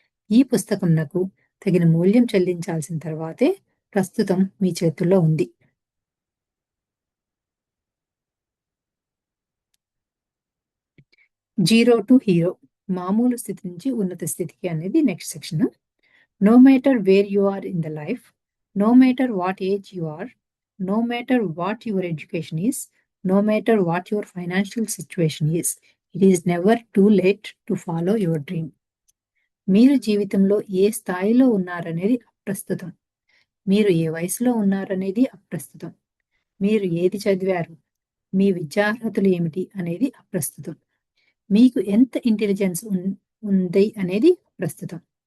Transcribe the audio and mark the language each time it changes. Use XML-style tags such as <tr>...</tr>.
<te>ఈ పుస్తకం నాకు తగిన మూల్యం చెల్లించాల్సిన తర్వాతే ప్రస్తుతం మీ చేతుల్లో ఉంది. జీరో టు హీరో, మామూలు స్థితి నుంచి ఉన్నత స్థితికి అనేది</te> <en>Next section. No matter where you are in the life, no matter what age you are, no matter what your education is, no matter what your financial situation is, it is never too late to follow your dream.</en> <te>మీరు జీవితంలో ఏ స్థాయిలో ఉన్నారనేది అప్రస్తుతం. మీరు ఏ వయసులో ఉన్నారనేది అప్రస్తుతం. మీరు ఏది చదివారు, మీ విద్యార్హతలు ఏమిటి అనేది అప్రస్తుతం. మీకు ఎంత ఇంటెలిజెన్స్ ఉంది అనేది అప్రస్తుతం.</te>